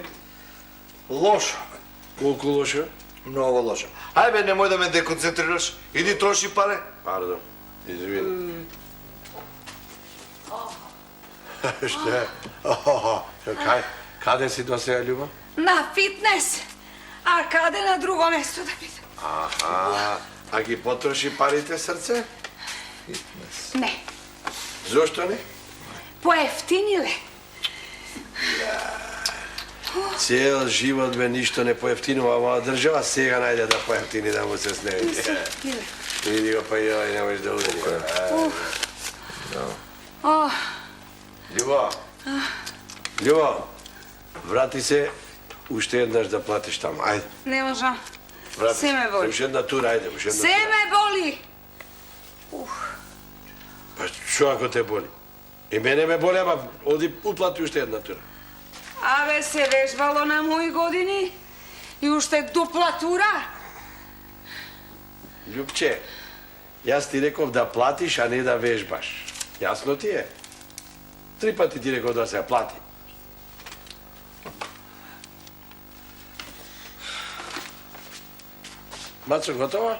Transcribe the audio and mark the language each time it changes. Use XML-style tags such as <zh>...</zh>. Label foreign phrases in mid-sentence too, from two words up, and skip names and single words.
<mk>Лошо. Колко лошо? Много лошо. Ајбе, немој да ме деконцентрираш. Иди троши паре. Пардон, извини.</mk> <sr>Šta?</sr> <mk>Каде си до сега, Ljubo? На фитнес. А каде на друго место да питам? Аха, а ги потроши парите, срце? Ne, Зошто не?</mk> <sr>pojeftinile.</sr> <mk>Цел живот бе ништо не поевтинува, ама држава сега најде да поевтини да му се сневи. Види го, па јој, не можеш да удри. Oh, Љубо, Љубо, врати се, уште еднаш да платиш таму, ајде.</mk> <sr>ne možem.</sr> <mk>Врати Се ме боли. Уште една тура, ајде, уште една</mk> <sr>Sve</sr> <mk>тура.</mk> <sr>me boli.</sr> <mk>Па што ако те боли? И мене ме боли, ама оди уплати уште една тура. Абе се вежбало на мои години и уште дупла тура. Љубче, јас ти реков да платиш, а не да вежбаш. Јасно ти е? 3 пати ти реков да се плати. Мацо, готова?</mk>